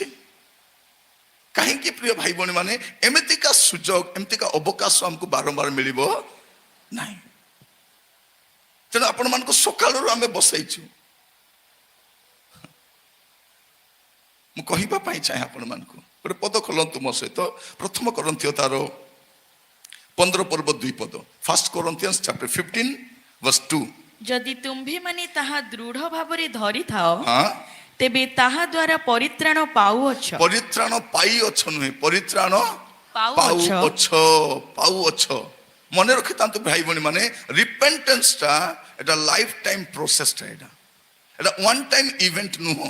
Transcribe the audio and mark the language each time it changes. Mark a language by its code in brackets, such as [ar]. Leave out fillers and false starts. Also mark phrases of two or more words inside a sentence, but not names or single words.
[or] କାହିଁକି ପ୍ରିୟ ଭାଇ ଭଉଣୀ ମାନେ ଏମିତିକା ସୁଯୋଗ, ଏମିତିକା ଅବକାଶ ଆମକୁ ବାରମ୍ବାର ମିଳିବ ନାହିଁ। ତେଣୁ ଆପଣମାନଙ୍କୁ ସକାଳରୁ ଆମେ ବସାଇଛୁ। ମୁଁ କହିବା ପାଇଁ ଚାହେଁ ଆପଣମାନଙ୍କୁ, ଗୋଟେ ପଦ ଖୋଲନ୍ତୁ ମୋ ସହିତ, ପ୍ରଥମ କରନ୍ଥୀୟ ତାର 15 ପର୍ବ 2 ପଦ, [en] 1 Corinthians chapter 15 verse 2। [or] ଯଦି ତୁମ୍ଭେମାନେ ତାହା ଦୃଢ଼ ଭାବରେ ଧରିଥାଅ, ହଁ, ତେବେ ତାହା ଦ୍ୱାରା ପରିତ୍ରାଣ ପାଉଅଛ। ପରିତ୍ରାଣ ପାଇଅଛ ନୁହେଁ, ପରିତ୍ରାଣ ପାଉଅଛ। ପାଉଅଛ। ମନେ ରଖିଥାନ୍ତୁ ଭାଇ ଭଉଣୀ ମାନେ, ରିପେଣ୍ଟେନ୍ସ ଟା ଏଟା [en] life time process [or] ଟା, ଏଟା [en] one time event [or] ନୁହଁ।